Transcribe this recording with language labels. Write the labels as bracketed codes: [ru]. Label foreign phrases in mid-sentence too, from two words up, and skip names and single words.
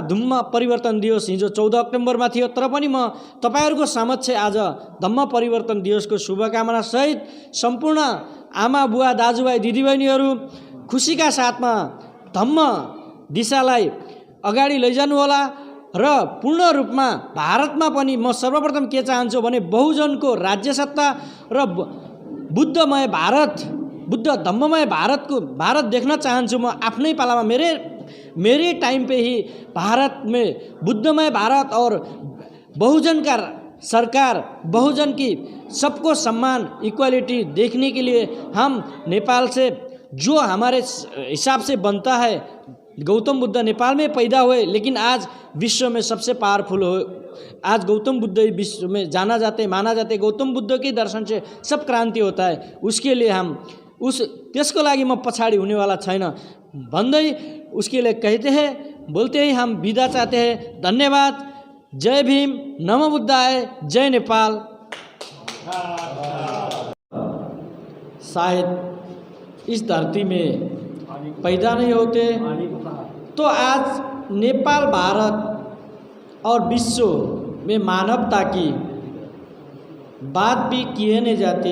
[ne] धम्म परिवर्तन दिवस हिजो 14 अक्टोबरमा थियो, तर पनि म तपाईहरूको समक्ष आज धम्म परिवर्तन दिवसको शुभकामना सहित सम्पूर्ण आमा बुवा दाजुभाइ दिदीबहिनीहरू खुसीका साथमा धम्म दिशालाई अगाडि लैजानु होला र पूर्ण रूपमा भारतमा पनि म सर्वप्रथम के चाहन्छु भने बहुजनको राज्य सत्ता र बुद्धमय भारत, बुद्ध धम्ममय भारत देखना चाहन्छु। म आफ्नै पालामा [hi] मेरे टाइम पे ही भारत में बुद्धमय भारत और बहुजन का सरकार, बहुजन की सबको सम्मान, इक्वालिटी देखने के लिए हम नेपाल से जो हमारे हिसाब से बनता है। गौतम बुद्ध नेपाल में पैदा हुए, लेकिन आज विश्व में सबसे पावरफुल हो। आज गौतम बुद्ध विश्व में जाना जाते, माना जाते। गौतम बुद्ध के दर्शन से सब क्रांति होता है। उसके लिए हम [ne] त्यसको लागि म पछाडी हुनेवाला छैन भन्दै [hi] उसके लिए कहते हैं, बोलते ही हम विदा चाहते हैं। धन्यवाद। जय भीम, नमो बुद्धाय, जय नेपाल। शायद इस धरती में पैदा नहीं होते तो आज नेपाल, भारत और विश्व में मानवता की बात भी किए नहीं जाती।